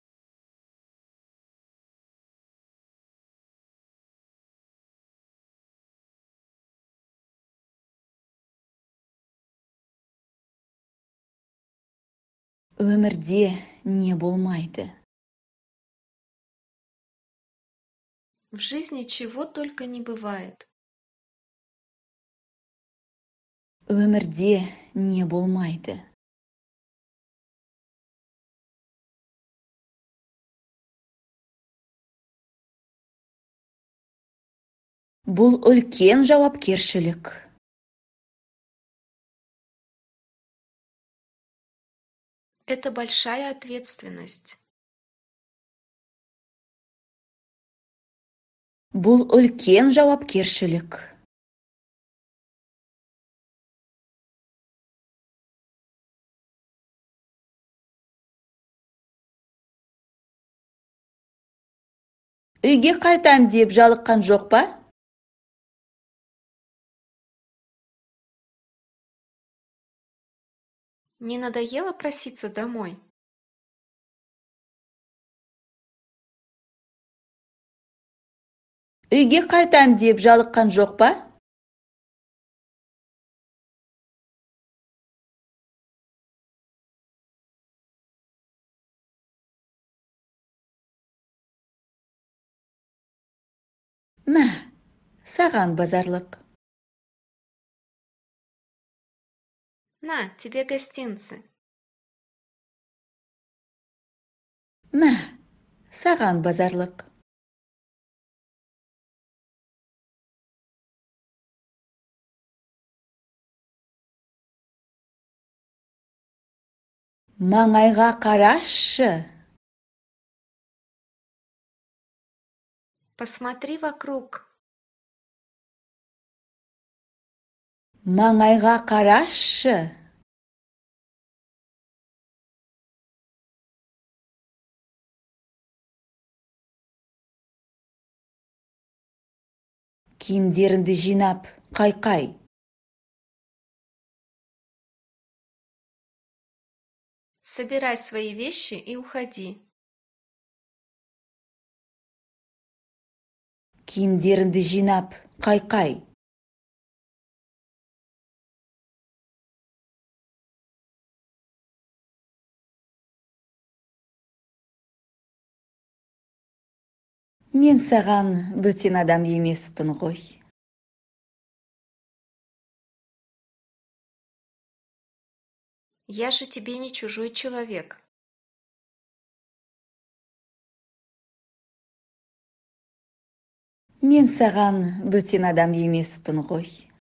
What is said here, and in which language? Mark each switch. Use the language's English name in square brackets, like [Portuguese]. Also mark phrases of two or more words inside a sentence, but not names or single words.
[Kazakh] Өмірде не болмайды. [Russian] В жизни чего только не бывает. [Kazakh] Өмірде не болмайды. Бұл үлкен жауапкершілік. [Russian] Это большая ответственность. [Kazakh] Бұл үлкен жауапкершілік. Үйге қайтам деп жалыққан жоқ па? [Russian] Не надоело проситься домой? [Kazakh] Үйге қайтам деп жалыққан жоқ па? Мә, саған базарлық. [Russian] На, тебе гостинцы. [Kazakh] Мә, саған базарлық. Маңайға қарашы. [Russian] Посмотри вокруг. [Kazakh] Маңайға қарашы. Киімдеріңді жинап, қайқай. [Russian] Собирай свои вещи и уходи. [Kazakh] Киімдеріңді жинап, қайқай. Мен саған бөтен адам емеспін ғой. [Russian] Я же тебе не чужой человек. [Kazakh] Мен саған бөтен адам емеспін ғой.